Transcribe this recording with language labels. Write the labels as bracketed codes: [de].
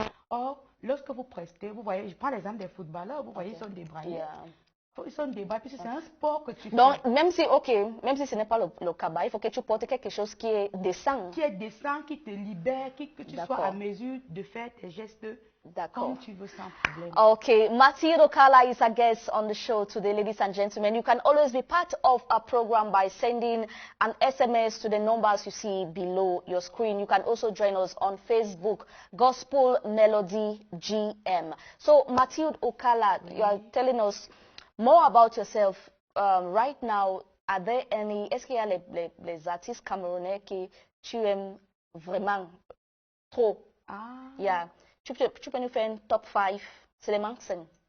[fr] Or, lorsque vous prestez, vous voyez, je prends l'exemple des footballeurs, vous voyez, ils sont débraillés. Ils sont débraillés, puisque c'est un sport que tu fais. Donc, même si ce n'est pas le cabas, il faut que tu portes quelque chose qui est décent. Qui est décent, qui te libère, que tu sois à mesure de faire tes gestes comme tu veux sans problème. [en] Okay, Mathilde Okala is a guest on the show today, ladies and gentlemen. You can always be part of our program by sending an SMS to the numbers you see below your screen. You can also join us on Facebook, Gospel Melody GM. So, Mathilde Okala, you are telling us more about yourself. Right now, are there any, [fr] est-ce qu'il y a les artistes camerounais qui tu aimes vraiment trop? [en] Yeah. [fr] Tu peux nous faire un top 5, c'est les maximum.